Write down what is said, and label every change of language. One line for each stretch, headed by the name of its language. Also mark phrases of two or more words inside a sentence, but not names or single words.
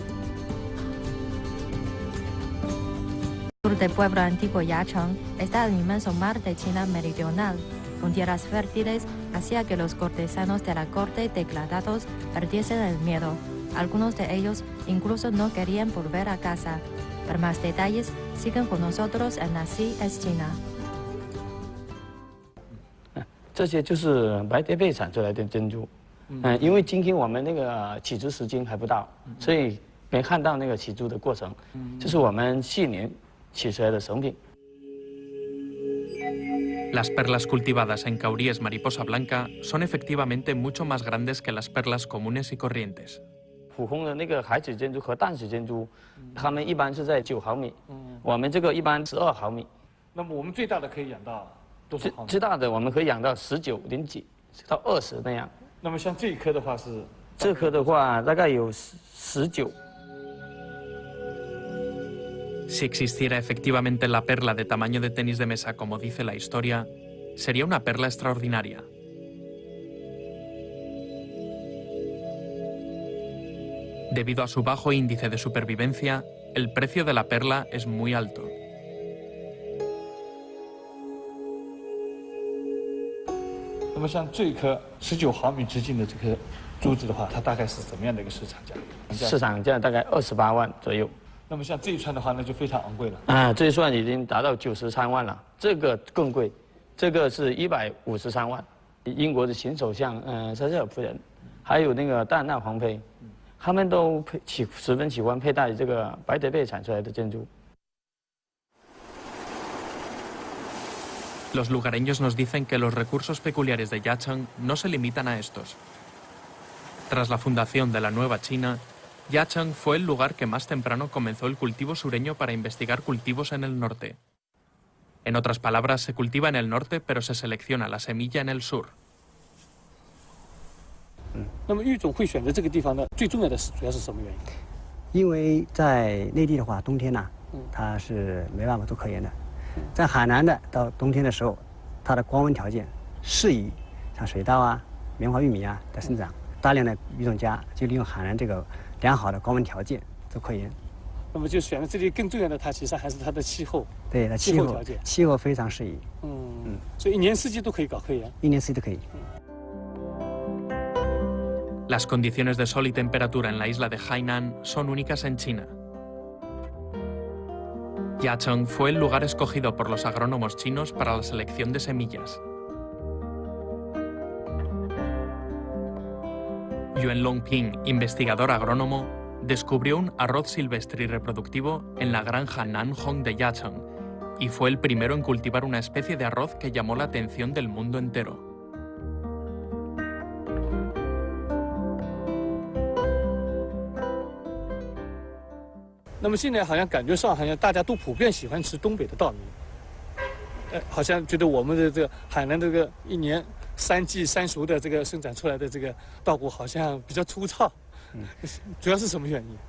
Spanish: Al sur del pueblo antiguo Yacheng está el inmenso mar de China meridional, con tierras fértiles hacía que los cortesanos de la corte degradados perdiesen el miedo. Algunos de ellos incluso no querían volver a casa. Para más detalles, sigan con nosotros en Así es China.
Chinese: 这些就是白蝶贝产出来的珍珠。因为今天我们那个起珠时间还不到，所以没看到那个起珠的过程。这是我们去年取出来的成品。
Spanish: Las perlas cultivadas en Cauries Mariposa Blanca son efectivamente mucho más grandes que las perlas comunes y corrientes.
Chinese: 普通的那个海水珍珠和淡水珍珠，它们一般是在9毫米，我们这个一般12毫米。那么我们最大的可以养到多少毫米？最大的我们可以养到19.几到20那样。那么像这一颗的话是？这颗的话大概有19。
Spanish: Si existiera efectivamente la perla de tamaño de tenis de mesa como dice la historia, sería una perla extraordinaria. Debido a su bajo índice de supervivencia, el precio de la perla es muy alto.
Chinese: 那么像这一颗19毫米直径的这颗珠子的话，它大概是怎么样的一个市场价？市场价大概28万左右。那么像这一串的话，那就非常昂贵了。这一串已经达到93万了，这个更贵，这个是153万。英国的前首相撒切尔夫人，还有那个戴安娜皇妃，他们都十分喜欢佩戴这个白蝶贝产出来的珍珠。
Spanish: Los lugareños nos dicen que los recursos peculiares de Yacheng no se limitan a estos. Tras la fundación de la Nueva China, Yacheng fue el lugar que más temprano comenzó el cultivo sureño para investigar cultivos en el norte. En otras palabras, se cultiva en el norte, pero se selecciona la semilla en el sur.
Chinese: 那么育种会选择这个地方的最重要的主要是什么原因？因为在内地的话，冬天呢，它是没办法做科研的。在海南的到冬天的时候，它的光温条件适宜，像水稻啊、棉花、玉米啊的生长。大量的育种家就利用海南这个良好的光温条件做科研。那么就选了这里，更重要的它其实还是它的气候。对，它气候条件，气候非常适宜。所以一年四季都可以搞科研。一年四季都可以。
Spanish: Las condiciones de sol y temperatura en la isla de Hainan son únicas en China. Yacheng fue el lugar escogido por los agrónomos chinos para la selección de semillas. Yuan Longping, investigador agrónomo, descubrió un arroz silvestre y reproductivo en la granja Nanhong de Yacheng y fue el primero en cultivar una especie de arroz que llamó la atención del mundo entero.
Chinese: 那么现在好像感觉上，好像大家都普遍喜欢吃东北的稻米，好像觉得我们的这个海南这个一年3季3熟的这个生产出来的这个稻谷好像比较粗糙，主要是什么原因？